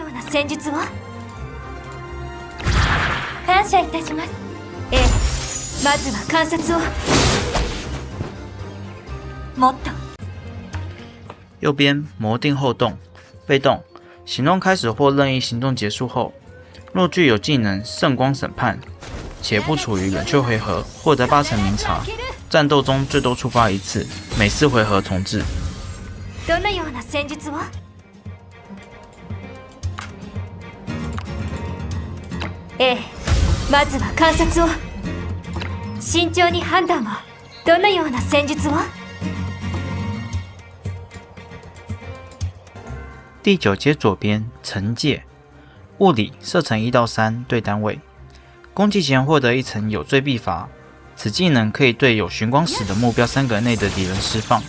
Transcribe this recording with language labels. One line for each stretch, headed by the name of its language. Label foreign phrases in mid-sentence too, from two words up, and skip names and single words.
Chinese: 右邊魔定後動被動，行動開始或任意行動結束後，若具有技能圣光審判，且不處於冷卻回合，獲得8層明察。戰鬥中最多觸發1次，每4回合重置。
Japanese: まずは観察を。慎重に判断を。どのような戦術を？
Chinese: 第9階左邊懲戒，物理射程1到3，對單位。攻擊前獲得1層有罪必罰， 此技能可以對有尋光石的目標3格內的敵人釋放。